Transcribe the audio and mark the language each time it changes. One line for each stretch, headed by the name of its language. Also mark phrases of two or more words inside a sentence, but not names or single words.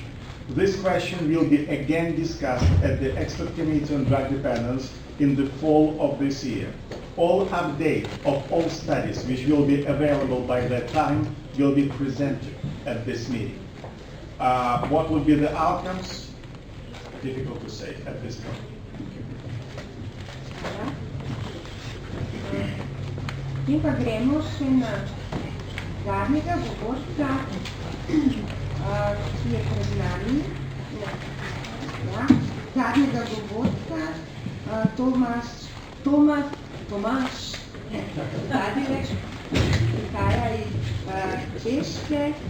English: This question will be again discussed at the Expert Committee on Drug Dependence in the fall of this year. All update of all studies which will be available by that time will be presented at this meeting. What will be the outcomes? Difficult to say at this point.
Slovenian: In pa gremo še na zadnjega govorca, ki je pred nami. Ja, zadnjega govorca, Tomaš Zadilek, prihaja iz Češke.